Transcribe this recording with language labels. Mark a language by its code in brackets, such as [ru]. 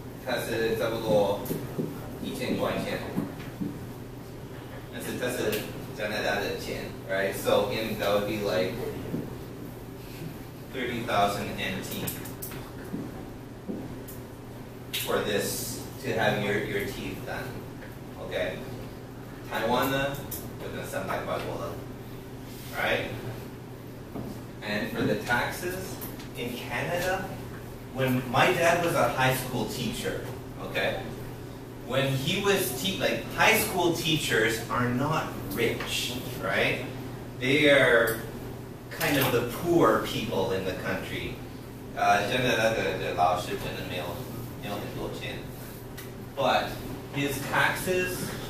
[zh] 它是差不多1000块钱，但是这是加拿大的钱 right? [en] So that would be like 30,000 NT for this to have your teeth done. Okay? [zh] Taiwan 呢，就跟300块多了 right? [en] And for the taxes in Canada. When my dad was a high school teacher, okay, when he was like high school teachers are not rich, right? They are kind of the poor people in the country. [zh] 真的老师真的没有很多钱 But his taxes.